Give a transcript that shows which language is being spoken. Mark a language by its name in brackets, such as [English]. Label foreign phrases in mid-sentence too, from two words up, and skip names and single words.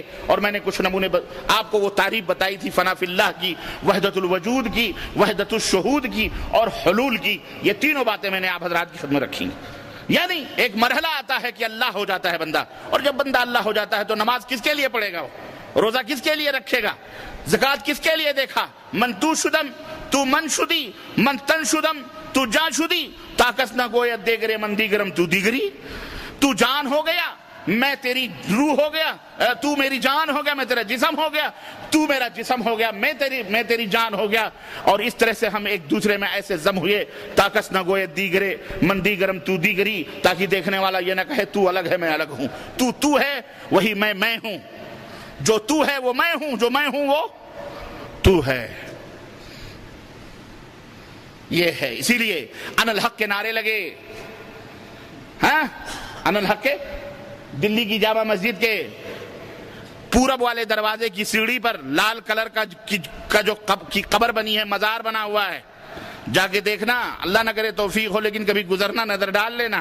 [Urdu] اور میں نے کچھ نمونے آپ کو وہ تعریف بتائی تھی فنا فی اللہ کی، وحدت الوجود کی، وحدت الشہود کی اور حلول کی۔ یہ تینوں باتیں میں نے آپ حضرات کی خدمت رکھی ہیں۔ یعنی ایک مرحلہ آتا ہے کہ اللہ ہو جاتا ہے بندہ، اور جب بندہ اللہ ہو جاتا ہے تو نماز کس کے لیے پڑھے گا، وہ روزہ کس کے لیے رکھے گا، زکوٰۃ کس کے لیے دیکھا، [Persian] من تو شدم تو من شدی، من تن شدم تو جان شدی، طاقت نہ گوید دیگرے من دیگرم تو دیگری۔ [Urdu] تو جان ہو گیا، میں تیری روح ہو گیا، تو میری جان ہو گیا، میں تیرا جسم ہو گیا، تو میرا جسم ہو گیا، میں تیری جان ہو گیا۔ اور اس طرح سے ہم ایک دوسرے میں ایسے ضم ہوئے، [Persian] طاقت نہ گوئے دیگرے من دیگرم تو دیگری، [Urdu] تاکہ دیکھنے والا یہ نہ کہے تو الگ ہے میں الگ ہوں، تو ہے وہی میں ہوں، جو تو ہے وہ میں ہوں، جو میں ہوں وہ تو ہے۔ یہ ہے، اسی لیے [Arabic] ان الحق [Urdu] کے نعرے لگے، ہاں [Arabic] ان الحق [Urdu] کے، دلی کی جامع مسجد کے پورب والے دروازے کی سیڑھی پر لال کلر کا جو قبر بنی ہے، مزار بنا ہوا ہے، جا کے دیکھنا، اللہ نہ کرے توفیق ہو لیکن کبھی گزرنا نظر ڈال لینا۔